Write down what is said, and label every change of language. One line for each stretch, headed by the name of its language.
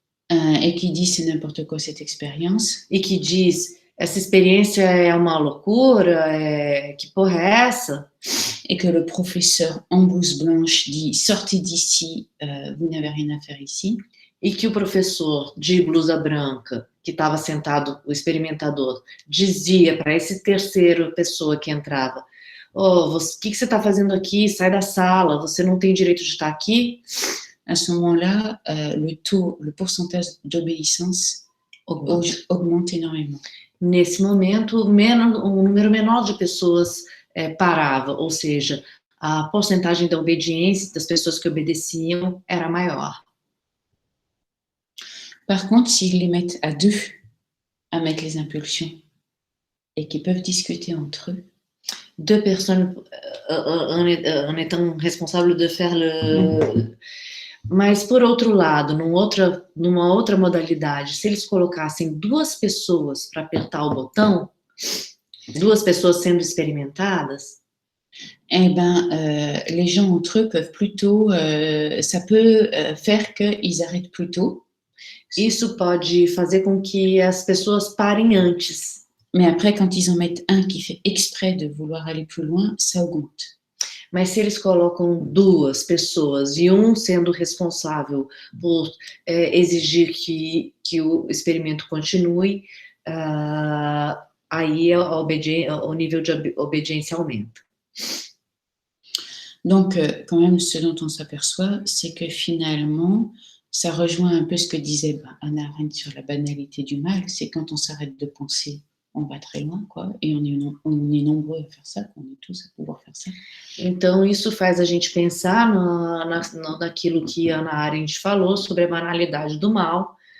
French: et qui dit c'est n'importe quoi cette expérience,
Portuguese: e que diz essa experiência é uma loucura, que porra é essa?
French: Et que le professeur en blouse blanche dit sortez d'ici, vous n'avez rien à faire ici.
Portuguese: E que o professor de blusa branca, que estava sentado, o experimentador, dizia para esse terceiro pessoa que entrava, o que você está fazendo aqui? Sai da sala, você não tem direito de estar aqui.
French: À ce moment-là, le pourcentage d'obéissance augmente énormément.
Portuguese: Nesse momento, um número menor de pessoas parava, ou seja, a porcentagem da obediência, das pessoas que obedeciam, era maior.
French: Par contre, s'ils les mettent à deux à mettre les impulsions et qu'ils peuvent discuter entre eux, deux personnes en étant responsables de faire le...
Portuguese: Mas, por outro lado, numa outra modalidade, se eles colocassem duas pessoas para apertar o botão, duas pessoas sendo experimentadas,
French: eh ben, les gens entre eux peuvent plutôt, ça peut faire qu'ils arrêtent plus tôt.
Portuguese: Isso pode fazer com que as pessoas parem antes.
French: Mais après, quand ils en mettent un qui fait exprès de vouloir aller plus loin, ça augmente.
Portuguese: Mas se eles colocam duas pessoas e sendo responsável por exigir que o experimento continue, aí o nível de obediência aumenta.
French: Donc, quand même, ce dont on s'aperçoit, c'est que finalement, ça rejoint un peu ce que disait Hannah Arendt sur la banalité du mal, c'est quand on s'arrête de penser, on va très loin, quoi, et on est nombreux à faire ça, on est tous à pouvoir faire ça.
Portuguese: Então, isso faz a gente pensar naquilo que Hannah Arendt falou sobre a banalidade do mal,